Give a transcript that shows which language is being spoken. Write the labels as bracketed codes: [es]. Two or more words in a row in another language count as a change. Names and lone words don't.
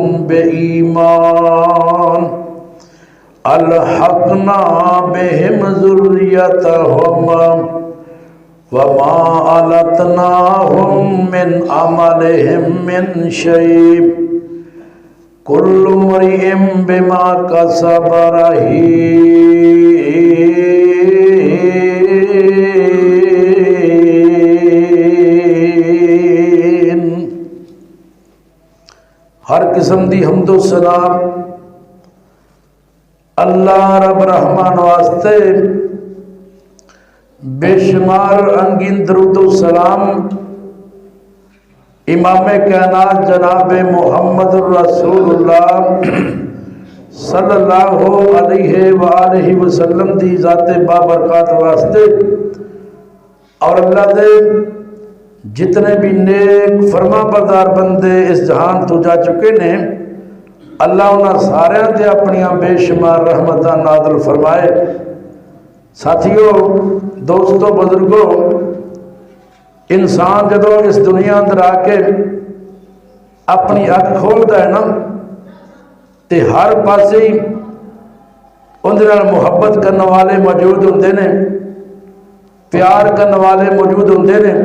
[ar] بإيمان ألحقنا بهم ذريتهم وما ألتناهم من عملهم من شيء كل امرئ بما كسب رهين. [pa] ہر قسم دی حمدو سلام اللہ رب رحمان واسطے، بےشمار انگن درود سلام امام کائنات جناب محمد رسول اللہ [ar] صلى الله عليه وسلم [pa] دی ذات بابرکت واسطے اور اللہ دے جتنے بھی نیک فرماں بردار بندے اس جہان تو جا چکے نے، اللہ انہوں نے سارے تے اپنیاں بےشمار رحمتاں نازل فرمائے. ساتھیو، دوستو، بزرگو، انسان جدوں اس دنیا اندر آ کے اپنی اکھ کھولتا ہے نا، تو ہر پاسے اوندے نال محبت کرنے والے موجود ہوندے نے، پیار کرنے والے موجود ہوندے نے.